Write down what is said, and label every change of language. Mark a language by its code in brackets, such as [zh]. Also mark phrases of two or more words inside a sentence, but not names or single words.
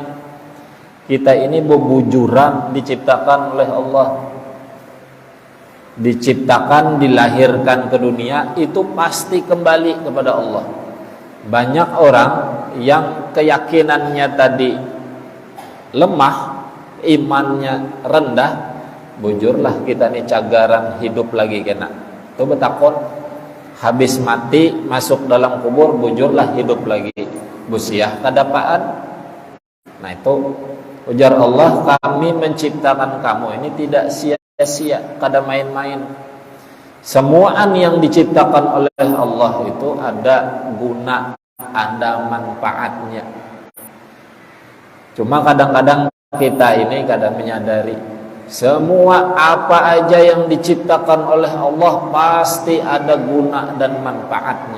[bjn] Kita ini bebujuran diciptakan oleh Allah. [id] Diciptakan, dilahirkan ke dunia, itu pasti kembali kepada Allah. Banyak orang yang keyakinannya tadi lemah, imannya rendah, [bjn] bujurlah kita nih cagaran hidup lagi kena. Itu betakon, habis mati masuk dalam kubur, bujurlah hidup lagi. Busiah kadapaan. Nah itu ujar Allah, [id] kami menciptakan kamu ini tidak sia-sia, kada main-main. Semuaan yang diciptakan oleh Allah itu ada guna, ada manfaatnya. Cuma kadang-kadang kita ini kadang menyadari, semua apa aja yang diciptakan oleh Allah pasti ada guna dan manfaatnya.